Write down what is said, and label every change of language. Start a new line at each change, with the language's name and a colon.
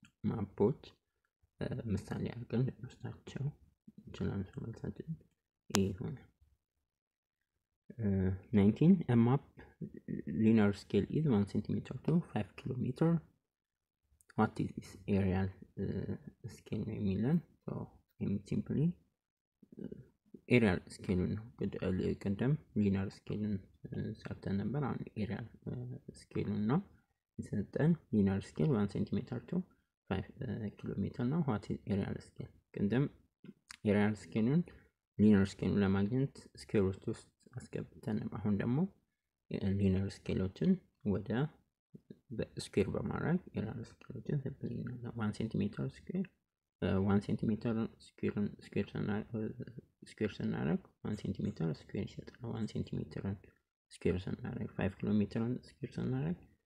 Amharic: ማፖች ምሳሌ አድርገን ልንወስዳቸው እንችላለን። መልሳችን ኤ ይሆናል።
English: 19 a map linear scale is 1 centimeter to 5 kilometer. What is this aerial scale
Amharic: ነው የሚለን?
English: so simply aerial scale ነው። ቀደም linear scale ሰርተን ነበር። አሁን aerial scale ነው የሰጠን። linear scale 1 centimeter to 5 kilometer ነው። what is aerial scale?
Amharic: ቀደም aerial scale linear scale ለማግኘት ስኩዌር ሩት ውስጥ አስገብተን፣ አሁን ደግሞ ሊኒየር ስኬሎችን ወደ ስኩዌር በማድረግ ኤሪያል ስኬሎችን ሲምፕሊ 1 ሴንቲሜትር ስኩዌር 1 ሴንቲሜትር ስኩዌር ስናደርግ 1 ሴንቲሜትር ስኩዌር ይሰጣል። 1 ሴንቲሜትር ስኩዌር ስናደርግ 5 ኪሎ ሜትር ስኩዌር ስናደርግ